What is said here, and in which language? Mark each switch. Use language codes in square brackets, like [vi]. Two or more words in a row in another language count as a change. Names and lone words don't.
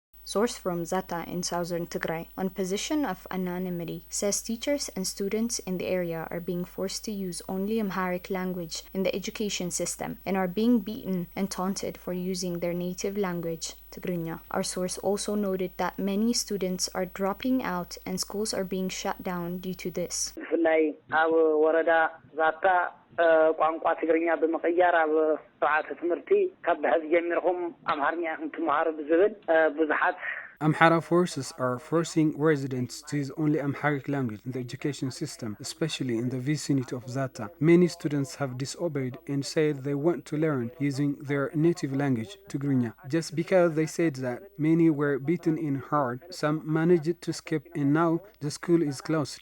[en] source from Zata in Southern Tigrai, on position of anonymity, says teachers and students in the area are being forced to use only Amharic language in the education system and are being beaten and taunted for using their native language, Tigrinya. Our source also noted that many students are dropping out and schools are being shut down due to this. [ti] ቋንቋ ትግርኛ በመቀየር ኣብ ስርዓተ ትምህርቲ ካብ ሕዚ ጀሚርኩም ኣምሓርኛ እንትመሃሩ ብዝብል ብዙሓት [en] Amhara forces are forcing residents to use only Amharic language in the education system, especially in the vicinity of Zata. Many students have disobeyed and said they want to learn using their native language, Tigrinya. Just because they said that, many were beaten in hard, some managed to escape, and now the school is closed.